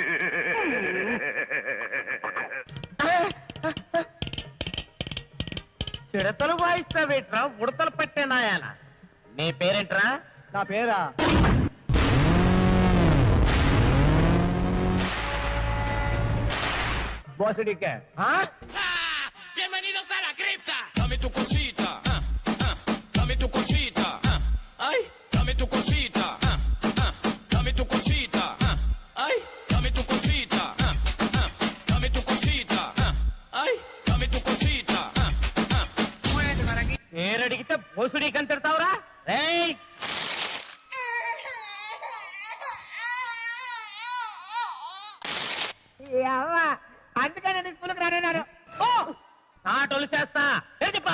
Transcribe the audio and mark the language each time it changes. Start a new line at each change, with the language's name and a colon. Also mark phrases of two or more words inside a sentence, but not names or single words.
Telugu: చిడతలు వాయిస్తావేట్రా, ఉడతలు పట్టే నాయాల. నీ పేరేంట్రా? నా పేరా బోసడికే.
Spanish: Bienvenidos a la cripta. Dame tu cosita, dame tu cosita, ay, dame tu cosita, dame tu cosita, ay, dame tu cosita, dame tu cosita, ay, dame tu cosita.
Telugu: పేరడిగితే బోసుడి కంటావురా? రేయ్ అందుకని నేను స్కూల్కి రానన్నారు. నాటోలు చేస్తా. చెప్పా.